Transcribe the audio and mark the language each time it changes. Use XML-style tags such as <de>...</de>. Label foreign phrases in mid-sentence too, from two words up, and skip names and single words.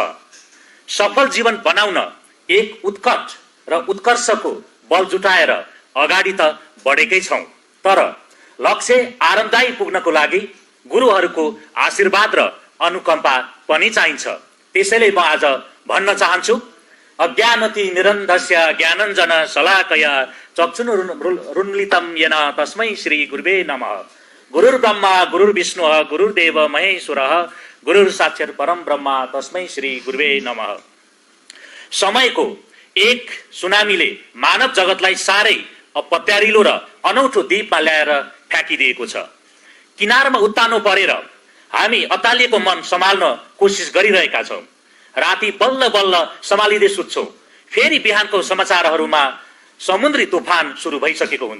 <ne>सफल जीवन बनाउन एक उत्कट र उत्कर्षको बल जुटाएर अगाडि त बढेकै छौं, तर लक्ष्य आरामदायी पुग्नको लागि गुरुहरूको आशीर्वाद र अनुकम्पा पनि चाहिन्छ। त्यसैले म आज भन्न चाहन्छु,</ne> <sa>अज्ञानति निरन्धस्य ज्ञानञ्जन शलाकया चक्षुरुन्मिलितं येन तस्मै श्री गुरुवे नमः। गुरुर्ब्रह्मा गुरुर्विष्णुः गुरुर्देव महेश्वरः गुरुर्साक्षात् परम ब्रह्म तस्मै श्री गुरुवे नमः।</sa> <ne>समयको एक सुनामीले मानव जगतलाई साह्रै अपत्यारिलो र अनौठो द्वीपमा ल्याएर फ्याँकिदिएको छ। किनारमा उत्तानो परेर हामी अतालिएको मन सम्हाल्न कोसिस गरिरहेका छौं। राति बल्ल बल्ल सम्हालिँदै सुत्छौं। फेरि बिहानको समाचारहरूमा समुद्री तुफान सुरु भइसकेको हुन्छ।</ne>